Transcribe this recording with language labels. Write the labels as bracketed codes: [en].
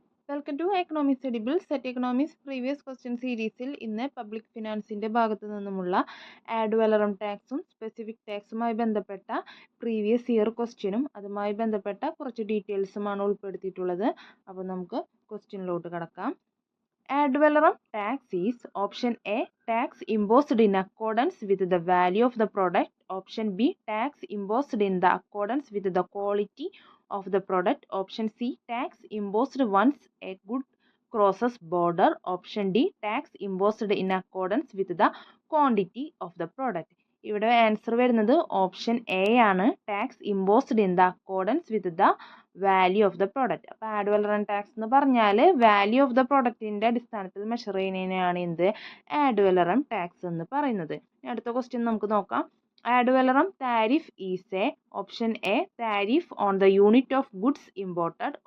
[ml] Welcome to economics edible set economics previous question സീരീസിൽ ഇന്ന് public ഫിനാൻസിൻ്റെ ഭാഗത്തു നിന്നുമുള്ള ആഡ് വലറം ടാക്സും സ്പെസിഫിക് ടാക്സുമായി ബന്ധപ്പെട്ട പ്രീവിയസ് ഇയർ ക്വസ്റ്റ്യനും അതുമായി ബന്ധപ്പെട്ട കുറച്ച് ഡീറ്റെയിൽസുമാണ് ഉൾപ്പെടുത്തിയിട്ടുള്ളത്. അപ്പോൾ നമുക്ക് ക്വസ്റ്റ്യനിലോട്ട് കടക്കാം. [en] Ad valorem tax is option A, tax imposed in accordance with the value of the product. Option B, tax imposed in the accordance with the quality of the product. Option C, tax imposed once a good crosses border. Option D, tax imposed in accordance with the quantity of the product. [ml] ഇവിടെ answer വരുന്നത് option A ആണ്, [en] Tax imposed in the accordance with the value of the product. [ml] അപ്പോൾ add വലറം tax എന്ന് പറഞ്ഞാൽ value of the പ്രോഡക്റ്റിൻ്റെ അടിസ്ഥാനത്തിൽ measure ചെയ്യുന്നതിനെയാണ് എന്ത് add വലറം tax എന്ന് പറയുന്നത്. അടുത്ത ക്വസ്റ്റ്യൻ നമുക്ക് നോക്കാം. [en] Ad valorem tariff is a option a tariff on the unit of goods imported.